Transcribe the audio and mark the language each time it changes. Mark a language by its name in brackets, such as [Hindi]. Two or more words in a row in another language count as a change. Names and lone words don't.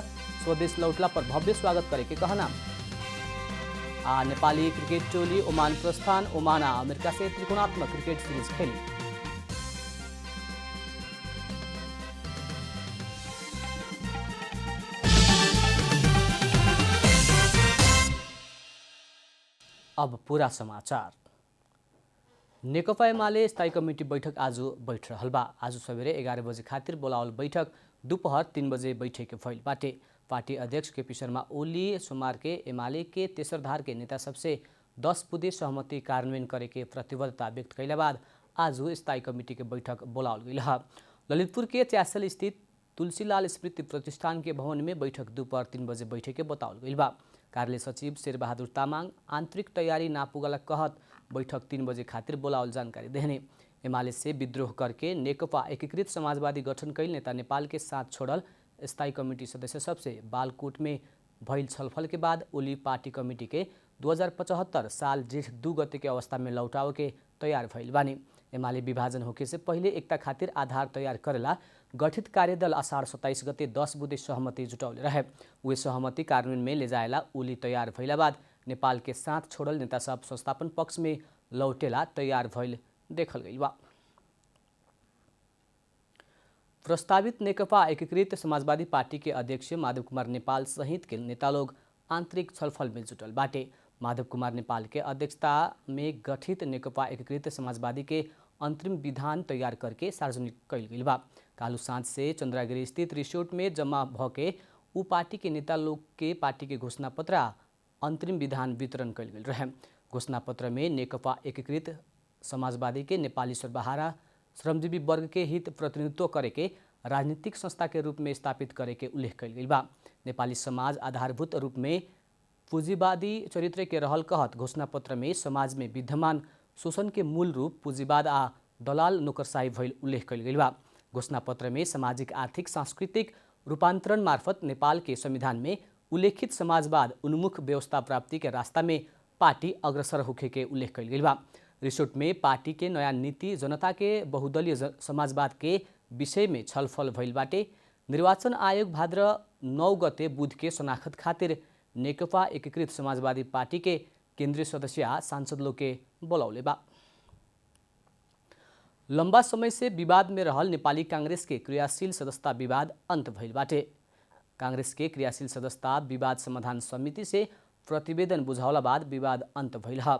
[Bhojpuri] स्वदेश लौटला पर भव्य स्वागत करे के कहना। आ नेपाली क्रिकेट टोली ओमान प्रस्थान। ओमान आ अमेरिका से त्रिकोणात्मक क्रिकेट सीरीज खेली। अब पूरा समाचार। नेकपा एमाले स्थायी कमिटी बैठक आज बैठ रहल बा। आज सवेरे 11 बजे खातिर बोलावल बैठक दोपहर 3 बजे बैठे के भइल बाटे। पार्टी अध्यक्ष केपी शर्मा ओली सोमवार के एमाले के तेसर धार के नेता सबसे 10 बुधे सहमति कार्यान्वयन करे के प्रतिबद्धता व्यक्त कैला बाद आज स्थायी कमिटी के बैठक बोलावल गइल ह। ललितपुर के च्यासल स्थित तुलसीलाल स्मृति प्रतिष्ठान के भवन में बैठक दोपहर 3 बजे बैठे के बतावल गइल बा। कार्यालय सचिव शेरबहादुर तामाङ आंतरिक तैयारी ना पुगला कहत बैठक 3 बजे खातिर बोलावल जानकारी देहने। एमाले से विद्रोह करके नेकपा एकीकृत समाजवादी गठन कैल नेता नेपाल के साथ छोड़ल स्थायी कमिटी सदस्य सबसे बालकोट में भइल छलफल के बाद ओली पार्टी कमिटी के 2075 साल जेठ 2 गते के अवस्था में लौटाव के तैयार भइल बानी। एमाले विभाजन होके से पहिले एकता खातिर आधार तैयार करेला गठित कार्यदल आषाढ़ 27 गते 10 बुधे सहमति जुटौले रहे। वे सहमति कार्यान्वयन में ले जाएला ओली तैयार भइला बाद नेपाल के साथ छोड़ल नेता सब संस्थापन पक्ष में लौटेला तैयार भइल देखल गइल बा। प्रस्तावित नेकपा एकीकृत समाजवादी पार्टी के अध्यक्ष माधव कुमार नेपाल सहित के नेता लोग आंतरिक छलफल में जुटल बाटे। माधव कुमार नेपाल के अध्यक्षता में गठित नेकपा एकीकृत समाजवादी के अंतरिम विधान तैयार करके सार्वजनिक कैल गइल बा। कालू सांझ से चंद्रागिरी स्थित रिसोर्ट में जमा भके उ पार्टी के नेता लोग के पार्टी के घोषणा पत्र अंतरिम विधान वितरण कैल गेल रहे। घोषणा पत्र में नेकपा एकीकृत समाजवादी के नेपाली सर्वहारा श्रमजीवी वर्ग के हित प्रतिनिधित्व करे के राजनीतिक संस्था के रूप में स्थापित करे के उल्लेख कैल गइल बा। नेपाली समाज आधारभूत रूप में पूंजीवादी चरित्र के रहल कहत घोषणा पत्र में समाज में विद्यमान शोषण के मूल रूप पूंजीवाद आ दलाल नौकरशाही भइल उल्लेख कैल गइल बा। घोषणा पत्र में सामाजिक आर्थिक सांस्कृतिक रूपांतरण मार्फत नेपाल के संविधान में उल्लेखित समाजवाद उन्मुख व्यवस्था प्राप्ति के रास्ता में पार्टी अग्रसर होखे के उल्लेख कैल गइल बा। रिसोर्ट में पार्टी के नया नीति जनता के बहुदलीय समाजवाद के विषय में छलफल भइल बाटे। निर्वाचन आयोग भाद्र 9 गते बुध के शनाखत खातिर नेकपा एकीकृत समाजवादी पार्टी के केंद्रीय सदस्य आ सांसद लोग के बोलौले बा। लंबा समय से विवाद में रहल नेपाली कांग्रेस के क्रियाशील सदस्यता विवाद अंत भइल बाटे। कांग्रेस के क्रियाशील सदस्यता विवाद समाधान समिति से प्रतिवेदन बुझावला बाद विवाद अंत भइल ह।